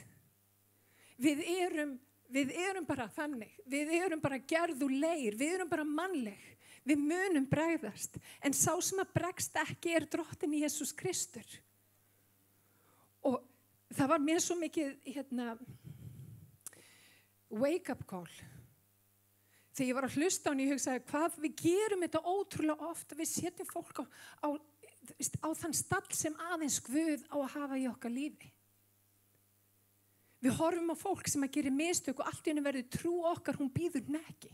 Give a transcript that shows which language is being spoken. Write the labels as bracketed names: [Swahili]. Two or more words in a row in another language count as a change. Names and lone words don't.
[Icelandic] Við erum bara þannig. Við erum bara gerð úr leir. Við erum bara mannleg. Við munum bregðast. En sá sem að bregst ekki Drottinn Jesús Kristur. Og það var mér svo mikið [English] wake up call. [Icelandic] Þegar ég var að hlusta á hann, ég hugsaði hvað við gerum þetta ótrúlega oft. Við setjum fólk á þann stall sem aðeins Guð á að hafa í okkar lífi. Við horfum á fólk sem að gera mistök og allt í henni verður trú okkar, hún býður hnekki.